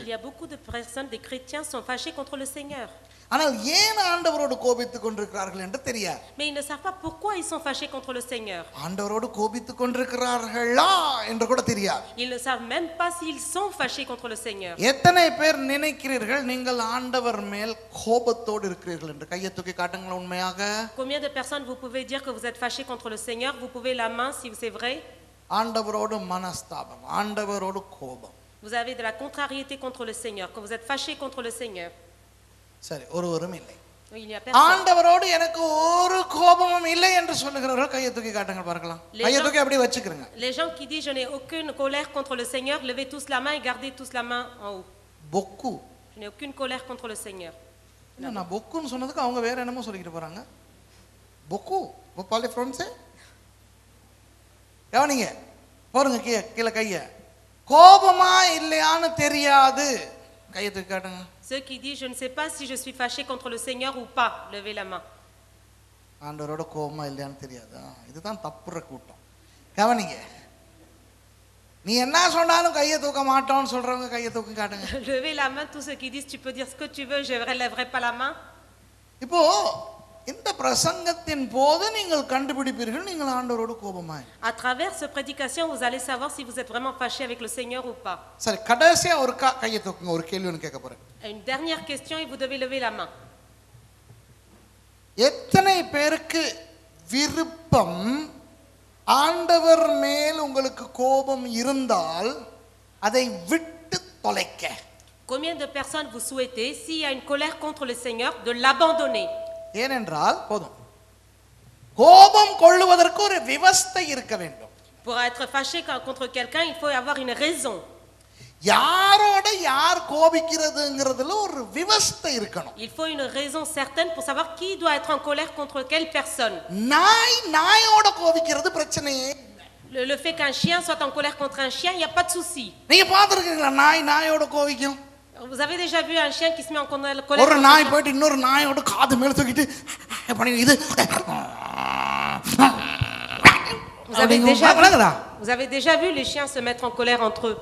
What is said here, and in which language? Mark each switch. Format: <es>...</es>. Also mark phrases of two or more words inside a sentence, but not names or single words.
<fr>Il y a beaucoup de personnes, des chrétiens sont fâchés contre le Seigneur.</fr> <ta>ஆனால் ஏன் ஆண்டவரோடு கோபித்துக் கொண்டிருக்கிறார்கள் என்று தெரியாது.</ta> <fr>Mais ils ne savent pas pourquoi ils sont fâchés contre le Seigneur.</fr> <ta>ஆண்டவரோடு கோபித்துக் கொண்டிருக்கிறார்களா என்று கூட தெரியாது.</ta> <fr>Ils ne savent même pas s'ils sont fâchés contre le Seigneur.</fr> <ta>எத்தனை பேர் நினைக்கிறீர்கள் நீங்கள் ஆண்டவர் மேல் கோபத்தோடு இருக்கிறீர்கள் என்று? கையை தூக்கி காட்டுங்கள் உண்மையாக.</ta> <fr>Combien de personnes vous pouvez dire que vous êtes fâchés contre le Seigneur? Vous pouvez la main si c'est vrai.</fr> <ta>ஆண்டவரோடு மனஸ்தாபம், ஆண்டவரோடு கோபம்.</ta> <fr>Vous avez de la contrariété contre le Seigneur, que vous êtes fâchés contre le Seigneur.</fr> <ta>சரி, ஒருவரும் இல்லை.</ta> <fr>Il n'y a personne.</fr> <ta>ஆண்டவரோடு எனக்கு ஒரு கோபமும் இல்லை என்று சொல்லுகிறவர்கள் கையை தூக்கி காட்டுங்க பார்க்கலாம். கையை தூக்கி அப்படியே வச்சுக்கிறங்க.</ta> <fr>Les gens qui disent je n'ai aucune colère contre le Seigneur, levez tous la main et gardez tous la main en haut. பொக்கு. Je n'ai aucune colère contre le Seigneur.</fr> <ta>நான் பொக்குன்னு சொன்னதுக்கு அவங்க வேற என்னமோ சொல்லிட்டு போறாங்க. பொக்கு பாலே ஃப்ரெண்ட்ஸே கவனிங்க, பாருங்க கீழே கையை. கோபமா இல்லையான்னு தெரியாது, கையை தூக்கி காட்டுங்க.</ta> <fr>Ceux qui disent je ne sais pas si je suis fâché contre le Seigneur ou pas, levez la main.</fr> <ta>ஆண்டவரோட கோபமா இல்லையான்னு தெரியாது. இதுதான் தப்புற கூட்டம். கவனிங்க, நீ என்ன சொன்னாலும் கையை தூக்க மாட்டோம்னு சொல்றவங்க கையை தூக்கி காட்டுங்க.</ta> <fr>Levez la main tous ceux qui disent tu peux dire ce que tu veux, je ne relèverai pas la main.</fr> <ta>இப்போ இந்த பிரசங்கத்தின் போது நீங்கள் கண்டுபிடிப்பீர்கள் நீங்கள் ஆண்டவரோடு கோபமாய்.</ta> <fr>À travers cette prédication, vous allez savoir si vous êtes vraiment fâché avec le Seigneur ou pas.</fr> <ta>சரி, கடைசியா ஒரு கையை தூக்குங்க. ஒரு கேள்வி ஒன்று கேட்க போறேன்.</ta> <fr>Une dernière question et vous devez lever la main.</fr> <ta>எத்தனை பேருக்கு விருப்பம் ஆண்டவர் மேல் உங்களுக்கு கோபம் இருந்தால் அதை விட்டு தொலைக்க?</ta> <fr>Combien de personnes vous souhaitez, s'il y a une colère contre le Seigneur, de l'abandonner?</fr> <ta>ஏனென்றால் போதும், கோபம் கொள்ளுவதற்கு ஒரு விவஸ்தை இருக்க வேண்டும்.</ta> <fr>Pour être fâché contre quelqu'un, il faut avoir une raison.</fr> <ta>யாரோட யார் கோபிக்கிறதுங்கிறதுல ஒரு விவஸ்தை இருக்கணும்.</ta> <fr>Il faut une raison certaine pour savoir qui doit être en colère contre quelle personne.</fr> <ta>நாயோட கோபிக்கிறது பிரச்சனையே.</ta> <fr>Le fait qu'un chien soit en colère contre un chien, il n'y a pas de souci.</fr> <ta>நீங்க பாத்துருக்கீங்களா நாயோட கோபிக்கும்?</ta> <fr>Vous avez déjà vu un chien qui se met en colère?</fr> <ta>ஒரு நாய் போயிட்டு இன்னொரு நாயோட காது மேல தூக்கிட்டு பண்ணி இது.</ta> <fr>Vous avez déjà vu les chiens se mettre en colère entre eux?</fr>